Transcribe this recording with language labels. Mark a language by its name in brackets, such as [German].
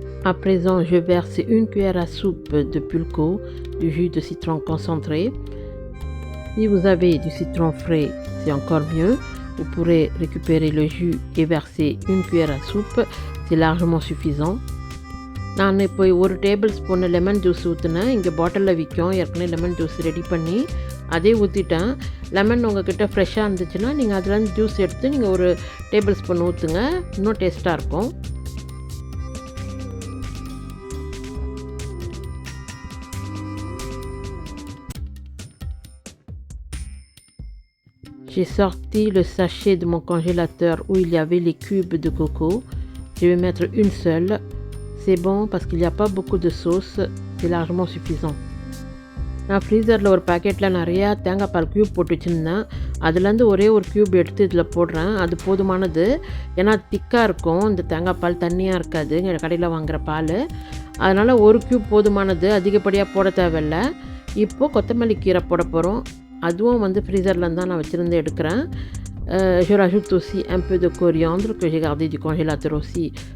[French] À présent, je verse une cuillère à soupe de pulco, du jus de citron concentré. Si vous avez du citron frais, c'est encore mieux. Vous pourrez récupérer le jus et verser une cuillère à soupe. C'est largement suffisant. [Tamil] நான் இப்போ ஒரு table spoon lemon juice ஊற்றினேன். இங்கே பாட்டிலில் விற்கும், ஏற்கனவே lemon juice ready பண்ணி அதே ஊற்றிட்டேன். லெமன் உங்கள்கிட்ட ஃப்ரெஷ்ஷாக இருந்துச்சுன்னா நீங்கள் அதில் ஜூஸ் எடுத்து நீங்கள் ஒரு டேபிள் ஸ்பூன் ஊற்றுங்க, இன்னும் டேஸ்ட்டாக இருக்கும். [French] J'ai sorti le sachet de mon congélateur où il y avait les cubes de coco. Je vais mettre une seule. C'est bon parce qu'il n'y a pas beaucoup de sauce. C'est largement suffisant. [Tamil] நான் ஃப்ரீசரில் ஒரு பேக்கெட்டில் நிறையா தேங்காய் பால் cube போட்டு வச்சுருந்தேன். அதுலேருந்து ஒரே ஒரு க்யூப் எடுத்து இதில் போடுறேன். அது போதுமானது. ஏன்னா திக்காக இருக்கும், இந்த தேங்காய் பால் தண்ணியாக இருக்காது கடையில் வாங்குகிற பால். அதனால் ஒரு க்யூப் போதுமானது, அதிகப்படியாக போட தேவையில்லை. இப்போது கொத்தமல்லி கீரை போட போகிறோம். அதுவும் வந்து ஃப்ரீசர்லேருந்து தான் நான் வச்சுருந்து எடுக்கிறேன். [French] Je rajoute aussi un peu de coriandre que j'ai gardé du congélateur aussi.